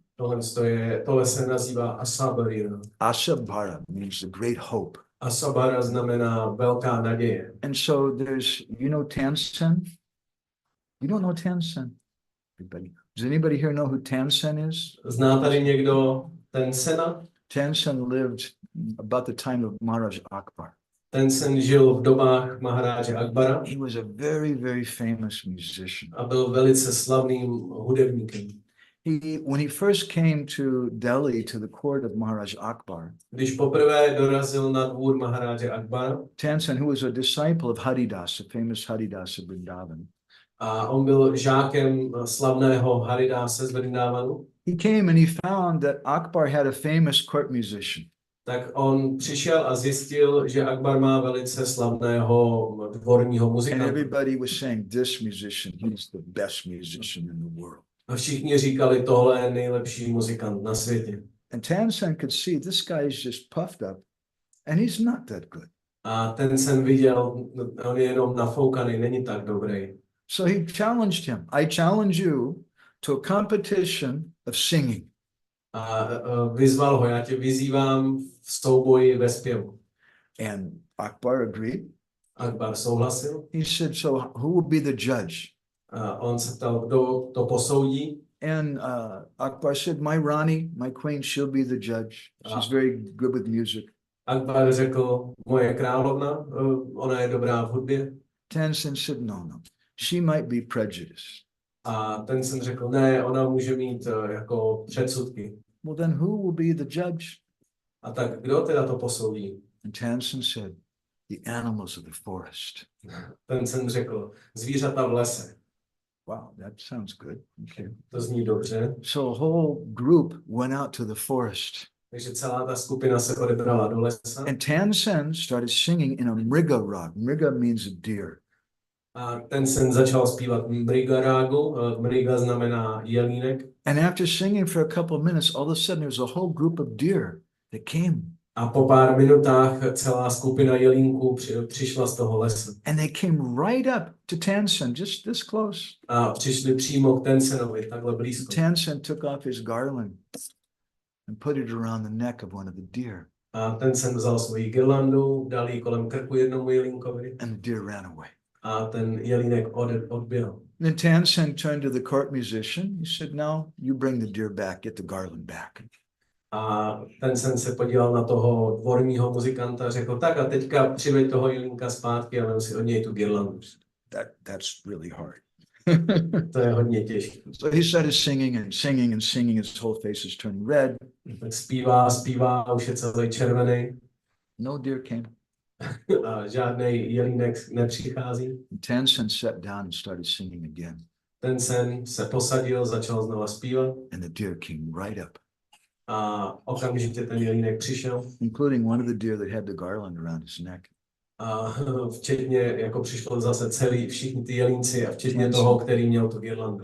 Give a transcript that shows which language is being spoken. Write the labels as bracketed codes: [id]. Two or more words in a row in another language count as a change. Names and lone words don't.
[cs] Tohle se nazývá asabari. [en] Asabara means the great hope. [cs] Asabara znamená velká naděje. [en] And so there's, you know, Tansen? You don't know Tansen? Everybody. Does anybody here know who Tansen is? [cs] Zná tady někdo Tensena? [en] Tansen lived about the time of Maharaj Akbar. [cs] Tensen žil v dobách Maharáže Akbara. [en] He was a very, very famous musician. [cs] A byl velice slavným hudebníkem. [en] When he first came to Delhi to the court of Maharaj Akbar, [cs] Když poprvé dorazil na dvůr Maharáže Akbara, [en] Tansen, who was a disciple of Haridas, the famous Haridas of Vrindavan, [cs] a on byl žákem slavného Haridase z Vrindavanu, [en] he came and he found that Akbar had a famous court musician. [cs] tak on přišel a zjistil, že Akbar má velice slavného dvorního [en] And [cs] muzikanta. [en] everybody was saying, this musician, he's the best musician in the world. [cs] A všichni říkali, tohle je nejlepší muzikant na světě. [en] And Tansen could see this guy is just puffed up and he's not that good. [cs] A ten jsem viděl, on je jenom nafoukaný, není tak dobrý. [en] So he challenged him. I challenge you to a competition of singing. [cs] A vyzval ho, já tě vyzývám v souboji ve zpěvu. [en] And Akbar agreed. [cs] Akbar souhlasil. [en] He said, so who will be the judge? [cs] A on se ptal, kdo to posoudí. [en] And Akbar said, my Rani, my queen, she'll be the judge. She's very good with music. [cs] Akbar řekl, moje královna, ona je dobrá v hudbě. [en] Tansen said, no. She might be prejudiced. [cs] A ten jsem řekl, ne, ona může mít jako předsudky. [en] Well, then who will be the judge? [cs] A tak kdo teda to posoudí? [en] And Tansen said, the animals of the forest. [cs] Ten jsem řekl, zvířata v lese. [en] Wow, that sounds good. Okay. [cs] To zní dobře. [en] So a whole group went out to the forest. [cs] Takže celá ta skupina se odebrala do lesa. [en] And Tansen started singing in a mriga rag. Mriga means a deer. [cs] A ten jsem začal zpívat mriga rágu. Mriga znamená jelínek. [en] And after singing for a couple of minutes, all of a sudden there was a whole group of deer that came. [cs] A po pár minutách celá skupina jelínků přišla z toho lesa. [en] And they came right up to Tansen, just this close. [cs] A přišli přímo k Tensenovi, takhle blízko. [en] Tansen took off his garland and put it around the neck of one of the deer. [cs] A Tensen vzal svoji girlandu, dal ji kolem krku jednomu jelínkovi. [en] And the deer ran away. [cs] A ten jelínek odběhl. [en] Then Tansen turned to the court musician. He said, now you bring the deer back, get the garland back. [cs] A Tensen se podíval na toho dvorního muzikanta a řekl, tak a teďka přiveď toho jelínka zpátky a vem si od něj tu girlandu. [en] That's really hard. [cs] To je hodně těžké. [en] So he started singing and singing and singing. His whole face is turning red. [cs] Tak zpívá, už je celý červený. [en] No deer came. [cs] a žádnej jelínek nepřichází. [en] Tansen sat down and started singing again. [cs] Ten sen se posadil, začal znova zpívat [en] And the deer came right up, [cs] a okamžitě ten jelínek přišel. [en] including one of the deer that had the garland around his neck. [cs] A včetně, jako přišlo zase všichni ty jelínci a včetně toho, který měl tu girlandu.